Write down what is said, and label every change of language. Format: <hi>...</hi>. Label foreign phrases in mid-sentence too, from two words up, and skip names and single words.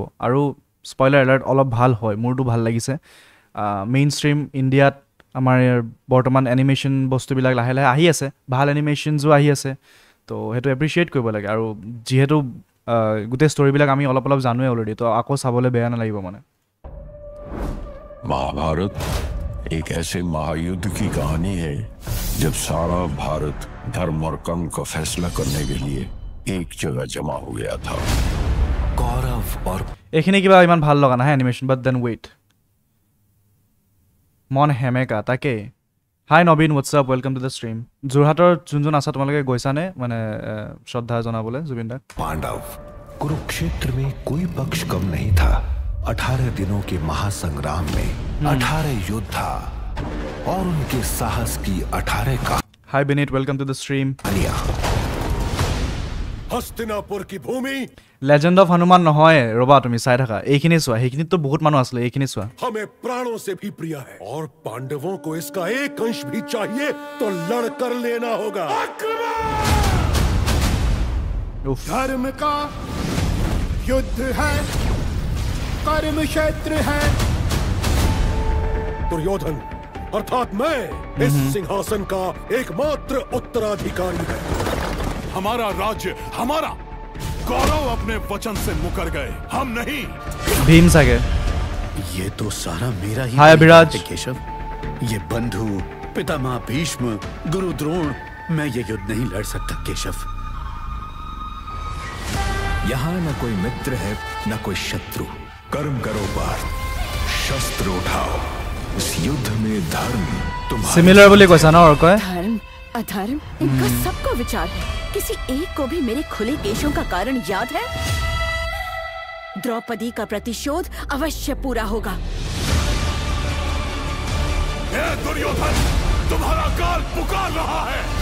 <as>আৰু</as> <en>spoiler alert,</en> <as>অলপ ভাল হয়, মোৰতো ভাল লাগিছে।</as> <en>main stream</en> <as>ইণ্ডিয়াত আমাৰ বৰ্তমান এনিমেশ্যন বস্তুবিলাক লাহে লাহে আহি আছে, ভাল এনিমেশ্যনছো আহি আছে। তো সেইটো এপ্ৰিচিয়েট কৰিব লাগে। আৰু যিহেতু গোটেই ষ্টৰিবিলাক আমি অলপ অলপ জানোৱে অলৰেডি তো আকৌ চাবলৈ বেয়া নালাগিব মানে</as> <hi>महाभारत एक ऐसे महायुद्ध की कहानी है जब सारा भारत धर्म और कर्म का फैसला करने के लिए एक जगह जमा हो गया था कौरव और</hi> <as>এইখিনি কিবা ইমান ভাল লগা নাই এনিমেশ্যন</as> <en>but then wait</en> <as>মন হেমেকা তাকে হাই নবীন</as> <en>whatsup welcome to the stream</en> <as>যোৰহাটৰ যোন আছা তোমালোকে গৈছানে মানে শ্ৰদ্ধা জনাবলৈ জুবিন দাক</as> <hi>पांडव कुरुक्षेत्र में कोई पक्ष कम नहीं था 18 दिनों के महासंग्राम में 18 योद्धा और उनके साहस की 18 का</hi> <en>hi বেনিট welcome to the stream</en> <hi>हस्तिनापुर की भूमि</hi> <as>লেজেণ্ড অফ হনুমান নহয় ৰবা তুমি চাই থাকা এইখিনি চোৱা সেইখিনিতো বহুত মানুহ আছিলে এইখিনি চোৱা</as> <hi>हमें प्राणों से भी प्रिय है और पांडवों को इसका एक अंश भी चाहिए तो लड़ कर लेना होगा উফ धर्म का युद्ध है कर्म क्षेत्र है दुर्योधन अर्थात मैं इस सिंहासन का एकमात्र उत्तराधिकारी है हमारा राज्य हमारा गौरव अपने वचन से मुकर गए हम नहीं</hi> <as>ভীম চাগে</as> <hi>ये तो सारा मेरा ही</hi> <en>हाय अभिराज।</en> <hi>है, केशव ये बंधु पितामह भीष्म गुरु द्रोण मैं ये युद्ध नहीं लड़ सकता केशव यहाँ न कोई मित्र है न कोई शत्रु कर्म करो पार्थ शस्त्र उठाओ इस युद्ध में धर्म तुम्हारे</hi> <as>सिमिलर বুলি কৈছা ন অৰ্কয়</as> <hi>धर्म अधर्म इनका सबका विचार है किसी एक को भी मेरे खुले केशों का कारण याद है द्रौपदी का प्रतिशोध अवश्य पूरा होगा हे दुर्योधन तुम्हारा काल पुकार रहा है</hi>